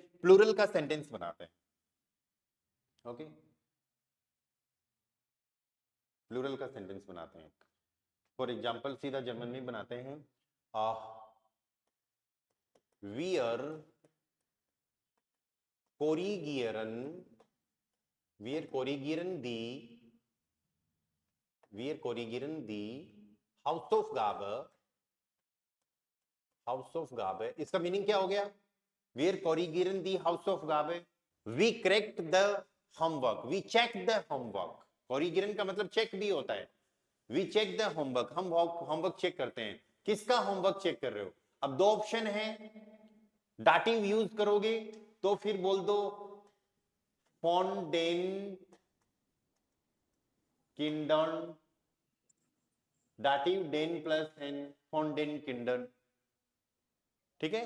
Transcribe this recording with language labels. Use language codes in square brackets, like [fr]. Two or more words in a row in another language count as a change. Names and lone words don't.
[hi] प्लूरल का सेंटेंस बनाते हैं, ओके, प्लूरल का सेंटेंस बनाते हैं। [en] for example [hi] सीधा जर्मन में बनाते हैं, [de] wir korrigieren, wir korrigieren die Hausaufgabe, [hi] इसका मीनिंग क्या हो गया? [de] Wir korrigieren die Hausaufgabe, [en] we correct the homework, we check the homework, [hi] korrigieren का मतलब चेक भी होता है, [en] we check the homework, [hi] हम होमवर्क चेक करते हैं। किसका होमवर्क चेक कर रहे हो? अब दो ऑप्शन है, डाटिव यूज करोगे तो फिर बोल दो [de] von den Kindern, [hi] डाटिव डेन प्लस एन, [de] von den Kindern, [hi] ठीक है।